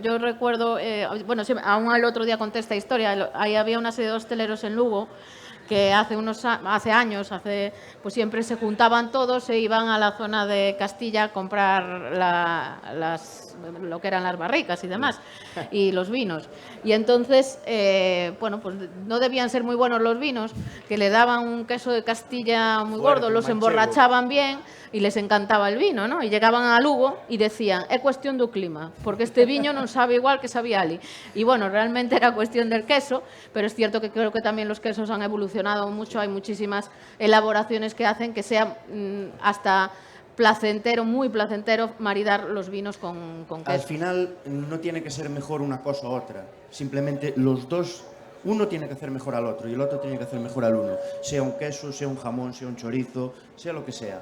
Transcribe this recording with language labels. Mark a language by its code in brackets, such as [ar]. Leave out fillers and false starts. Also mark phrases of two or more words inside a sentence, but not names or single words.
[es] yo recuerdo, bueno, aún el otro día conté esta historia, ahí había una serie de hosteleros en Lugo que hace años, pues siempre se juntaban todos, se iban a la zona de Castilla a comprar lo que eran las barricas y demás, y los vinos. Y entonces, bueno, pues no debían ser muy buenos los vinos, que le daban un queso de Castilla muy gordo, los emborrachaban bien y les encantaba el vino, ¿no? Y llegaban a Lugo y decían, [gl] é cuestión do clima, porque este viño non sabe igual que sabía ali. [es] Y bueno, realmente era cuestión del queso, pero es cierto que creo que también los quesos han evolucionado mucho, hay muchísimas elaboraciones que hacen que sea hasta placentero, muy placentero maridar los vinos con queso. Al final no tiene que ser mejor una cosa u otra, simplemente los dos, uno tiene que hacer mejor al otro y el otro tiene que hacer mejor al uno, sea un queso, sea un jamón, sea un chorizo, sea lo que sea.